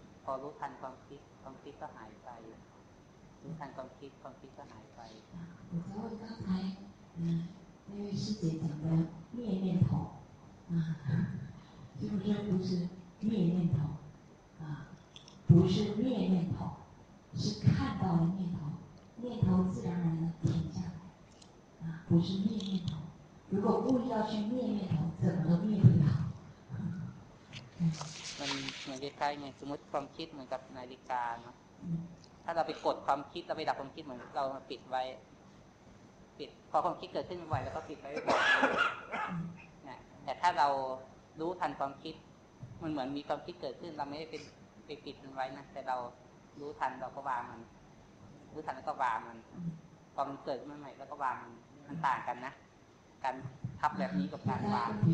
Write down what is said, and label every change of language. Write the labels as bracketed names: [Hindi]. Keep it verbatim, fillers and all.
[Thai] อรู้ทันความคิดความคิดก็หายไปรู้ทันความคิดความคิดก็หายไป [Chinese] 我才问刚才嗯那位师姐讲的灭念头啊就是说不是灭念头啊不是灭念头是看到了念头念头自然而然的停下来啊不是灭念头如果故意要去灭念头怎么都灭不了 [Thai] มันเหมือนคล้ายๆไงสมมติความคิดเหมือนกับนาฬิกาเนาะถ้าเราไปกดความคิดเราไปดับความคิดเหมือนเราปิดไว้ปิดพอความคิดเกิดขึ้นไวแล้วก็ปิดไว้เนี่ยแต่ถ้าเรารู้ทันความคิดมันเหมือนมีความคิดเกิดขึ้นเราไม่ได้เป็นไปปิดมันไว้นะแต่เรารู้ทันเราก็วางมันรู้ทันแล้วก็วางมันพอมันเกิดมันใหม่แล้วก็วางมันมันต่างกันนะการทับแบบนี้กับการวาง